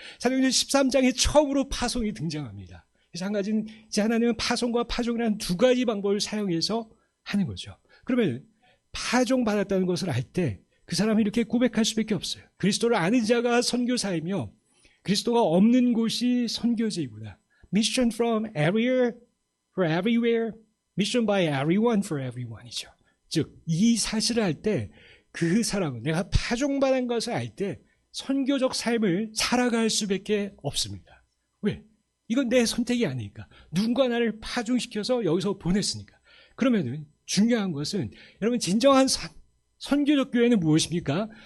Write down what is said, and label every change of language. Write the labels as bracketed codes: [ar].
[ko] 사도행전 13장에 처음으로 파송이 등장합니다. 그래서 한 가지는 이제 하나님은 파송과 파종이라는 두 가지 방법을 사용해서 하는 거죠. 그러면 파종 받았다는 것을 알 때 그 사람이 이렇게 고백할 수밖에 없어요. 그리스도를 아는 자가 선교사이며 그리스도가 없는 곳이 선교지이구나. [en] Mission from everywhere for everywhere. Mission by everyone for everyone이죠. [ko] 즉, 이 사실을 알 때 그 사람은 내가 파종받은 것을 알 때 선교적 삶을 살아갈 수밖에 없습니다. 왜? 이건 내 선택이 아니니까. 누군가 나를 파종시켜서 여기서 보냈으니까. 그러면은 중요한 것은 여러분, 진정한 선교적 교회는 무엇입니까?